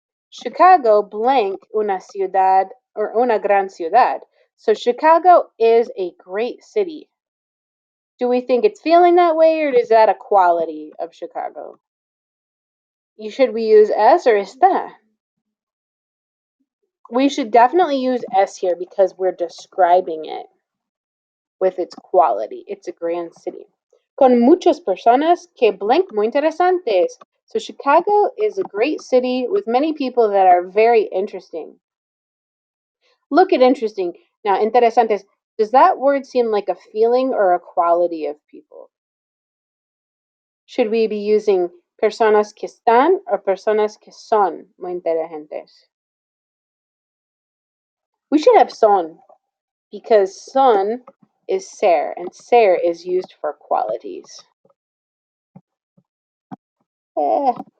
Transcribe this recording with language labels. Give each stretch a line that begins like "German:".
Spanish: Chicago blank una ciudad or una gran ciudad.
English: So Chicago is a great city. Do we think it's feeling that way, or is that a quality of Chicago? Should we use es or está? We should definitely use es here because we're describing it with its quality. It's a grand city.
Spanish: Con muchas personas que blank muy interesantes.
English: So Chicago is a great city with many people that are very interesting. Look at interesting. Now, interesantes, does that word seem like a feeling or a quality of people? Should we be using
Spanish: personas que están
English: or
Spanish: personas que son muy inteligentes?
English: We should have son because son is ser and ser is used for qualities. Eh.